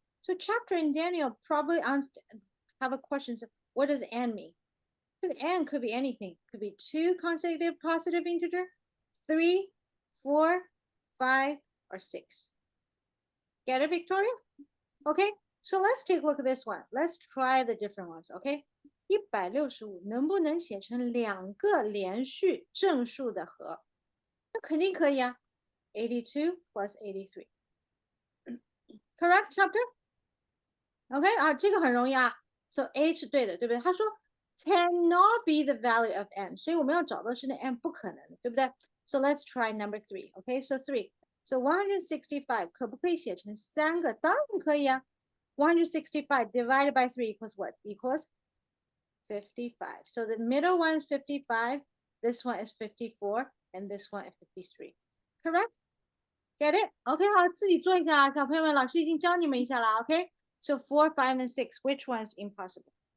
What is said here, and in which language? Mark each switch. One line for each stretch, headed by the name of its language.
English: So chapter in Daniel probably have a question, so what does n mean? N could be anything. Could be 2 consecutive positive integer, 3, 4, 5, or 6. Get it, Victoria? Okay, so let's take a look at this one. Let's try the different ones, okay?
Chinese: 165能不能写成2个连续正数的和？
English: 那肯定可以啊。 82 plus 83. Correct, chapter?
Chinese: OK 啊，这个很容易啊。 So A 是对的，对不对？他说 cannot be the value of n，所以我们要找的是那 n 不可能的，对不对？ So let's try number 3. OK, so 3. So 165 可不可以写成3个？当然可以啊。
English: 165 divided by 3 equals what? Equals 55. So the middle one is 55, this one is 54, and this one is 53. Correct? Get it?
Chinese: OK，好，自己做一下啊，小朋友们，老师已经教你们一下了。
English: OK， so 4, 5, and 6, which one is impossible?